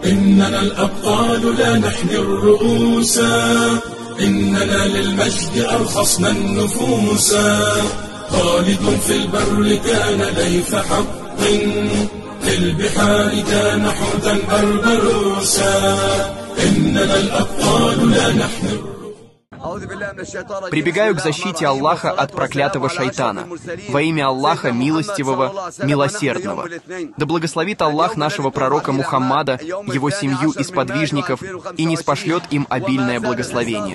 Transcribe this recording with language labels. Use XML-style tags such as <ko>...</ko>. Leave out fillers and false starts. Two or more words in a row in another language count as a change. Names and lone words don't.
<ar>إننا الأبطال لا نحمي الرؤوس، إننا للمجد أرخصنا النفوس. خالد في البر كان ليث حق، في البحار كان حوتا بربروسا. إننا الأبطال لا نحمي.</ar> <ru>Прибегаю к защите Аллаха от проклятого шайтана. Во имя Аллаха Милостивого, Милосердного. Да благословит Аллах нашего пророка Мухаммада, его семью и сподвижников, и ниспошлет им обильное благословение.</ru>